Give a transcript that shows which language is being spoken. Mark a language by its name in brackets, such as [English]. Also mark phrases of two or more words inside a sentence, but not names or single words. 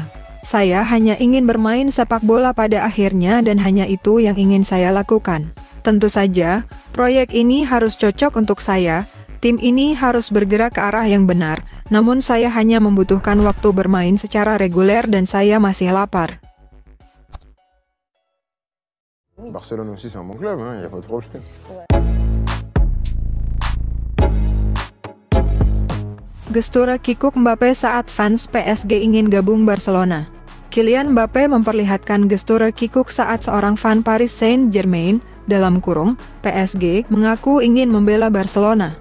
[Indonesian] Saya hanya ingin bermain sepak bola pada akhirnya dan hanya itu yang ingin saya lakukan. Tentu saja, proyek ini harus cocok untuk saya. Tim ini harus bergerak ke arah yang benar, namun saya hanya membutuhkan waktu bermain secara reguler dan saya masih lapar. [French] Barcelone aussi c'est un bon club, il n'y a pas de problème. [Indonesian] Gestura kikuk Mbappe saat fans PSG ingin gabung Barcelona. Kylian Mbappe memperlihatkan gestura kikuk saat seorang fan Paris Saint-Germain, dalam kurung, PSG, mengaku ingin membela Barcelona.